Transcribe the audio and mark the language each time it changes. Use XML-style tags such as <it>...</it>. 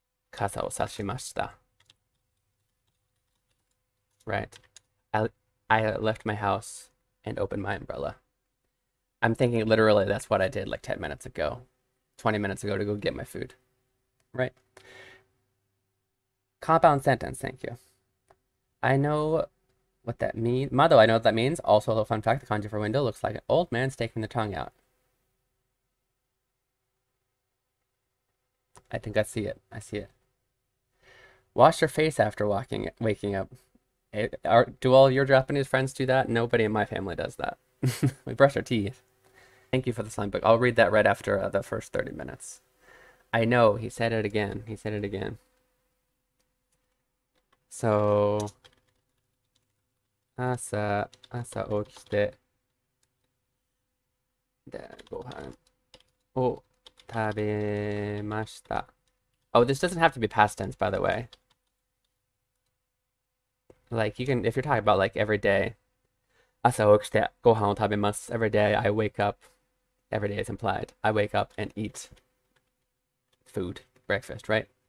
<ja>傘を差しました.</ja> <en>Right. I left my house and opened my umbrella. I'm thinking literally that's what I did like 10 minutes ago, 20 minutes ago to go get my food. Right? Compound sentence, thank you. I know what that means. Mado, I know what that means. Also, a little fun fact, the kanji for window looks like an old man sticking the tongue out. I think I see it. I see it. Wash your face after waking up. Do all your Japanese friends do that? Nobody in my family does that. We brush our teeth. Thank you for the slime book. I'll read that right after the first 30 minutes. I know. He said it again. He said it again.</en> <ja>So, 朝起きて、で、ご飯を食べました。</ja> <en>Oh, this doesn't have to be past tense, by the way. Like, you can, if you're talking about like every day,</en> <ja>朝起きてご飯を食べます。</ja> <en>Every day I wake up, every day is implied. I wake up and eat food, breakfast, right?</en>